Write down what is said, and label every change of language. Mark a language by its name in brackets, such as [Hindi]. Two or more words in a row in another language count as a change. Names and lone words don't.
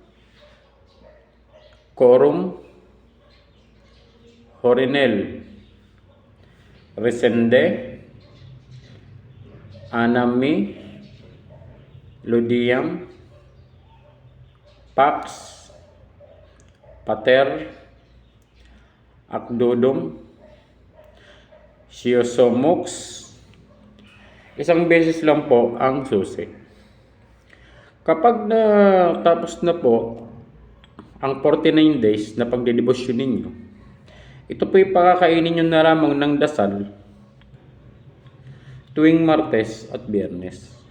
[Filipino] corum, horinel, resende, anami, ludiam, pax, pater, acdodum, siosomux. Isang beses lang po ang susi. Kapag tapos na po ang 49 days na pagdedebosyon ninyo, ito po yung pakakainin nyo na lamang ng dasal tuwing Martes at Biyernes.